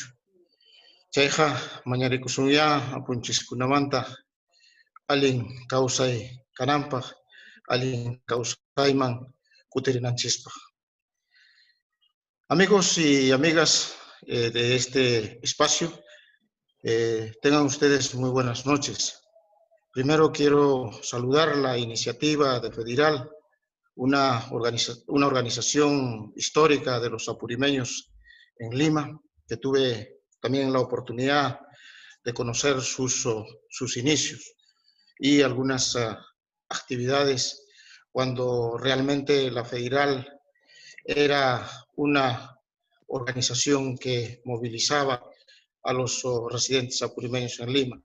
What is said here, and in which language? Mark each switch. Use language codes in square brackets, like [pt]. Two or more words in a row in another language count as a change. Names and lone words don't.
[qu] Chayqa mañarikusunña apunchikkunamanta allin kawsay kananpaq, allin kawsayman kutirinanchispaq. [es] Amigos y amigas de este espacio, tengan ustedes muy buenas noches. Primero quiero saludar la iniciativa de Federal, una organización histórica de los apurimeños en Lima, que tuve también la oportunidad de conocer sus inicios y algunas actividades cuando realmente la Federal era una organización que movilizaba a los residentes apurimeños en Lima.